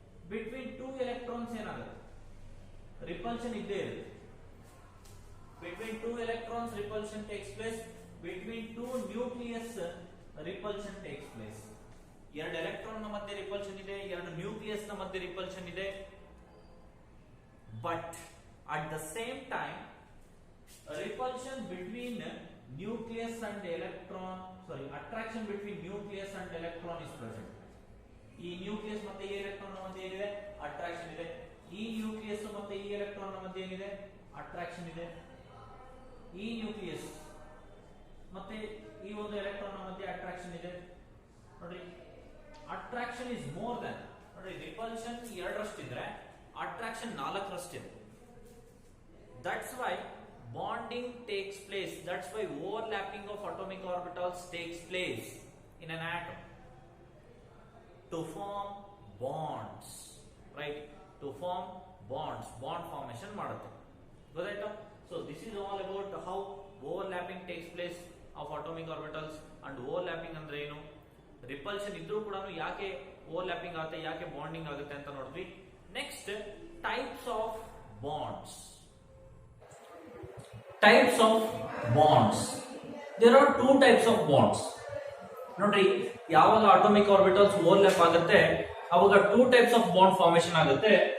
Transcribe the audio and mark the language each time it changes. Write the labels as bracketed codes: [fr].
[en] between two electrons [kn] ಏನಾಗುತ್ತೆ, repulsion ಇದ್ದೇ ಇರುತ್ತೆ. [en] Between two electrons repulsion takes place. Between two nucleus repulsion takes place. [kn] ಎರಡು electron ನ ಮಧ್ಯೆ ರಿಪಲ್ಷನ್ ಇದೆ, ಎರಡು ನ್ಯೂಕ್ಲಿಯಸ್ ನ ಮಧ್ಯೆ ರಿಪಲ್ಷನ್ ಇದೆ. [en] But at the same time repulsion between nucleus and electron, attraction between nucleus and electron is present. [kn] ಈ nucleus ಮತ್ತೆ ಈ ಎಲೆಕ್ಟ್ರಾನ್ ಮಧ್ಯೆ ಏನಿದೆ, ಅಟ್ರಾಕ್ಷನ್ ಇದೆ. ಈ ನ್ಯೂಕ್ಲಿಯಸ್ ಮತ್ತೆ ಈ ಎಲೆಕ್ಟ್ರಾನ್ ಮಧ್ಯೆ ಏನಿದೆ, ಅಟ್ರಾಕ್ಷನ್ ಇದೆ. ಈ ನ್ಯೂಕ್ಲಿಯಸ್ ಮತ್ತೆ ಈ ಒಂದು ಎಲೆಕ್ಟ್ರಾನ್ ಮಧ್ಯೆ ಅಟ್ರಾಕ್ಷನ್ ಇದೆ. ನೋಡಿ, [en] attraction is more than, [kn] ನೋಡಿ repulsion 2ರಷ್ಟಿದ್ರೆ attraction 4ರಷ್ಟಿದೆ. [en] That's why bonding takes place. That's why overlapping of atomic orbitals takes place in an atom to form bonds, right? To form bonds, bond formation [kn] ಮಾಡುತ್ತೆ. ಗೊತ್ತಾಯ್ತಾ? [en] So this is all about how overlapping takes place of atomic orbitals. [kn] And overlapping ಅಂದ್ರೆ ಏನು, repulsion ಇದ್ರೂ ಕೂಡ ಯಾಕೆ overlapping ಆಗುತ್ತೆ, ಯಾಕೆ bonding ಆಗುತ್ತೆ ಅಂತ ನೋಡಿದ್ವಿ. [en] Next, types of bonds. Types of bonds. There are two types of bonds. [kn] ನೋಡ್ರಿ, ಯಾವಾಗ ಅಟಾಮಿಕ್ ಆರ್ಬಿಟಲ್ಸ್ ಓವರ್ಲ್ಯಾಪ್ ಆಗುತ್ತೆ ಅವಾಗ two types of bond formation ಆಗುತ್ತೆ.